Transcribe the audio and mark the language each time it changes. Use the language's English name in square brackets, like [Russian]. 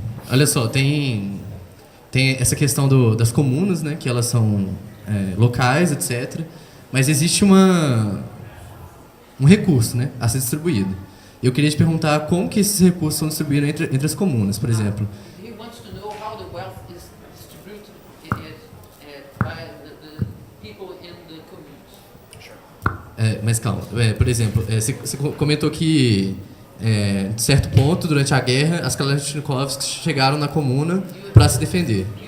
[Portuguese] Olha só, tem essa questão das comunas, né, que elas são locais, etc. Mas existe um recurso, né, a ser distribuído. Eu queria te perguntar como que esses recursos são distribuídos entre as comunas, por exemplo. [English] He wants to know how the wealth is distributed by the people in the communities. [Portuguese] Mas calma, por exemplo, você comentou que, de certo ponto, durante a guerra, as Kalashnikovs chegaram na comuna para se defender.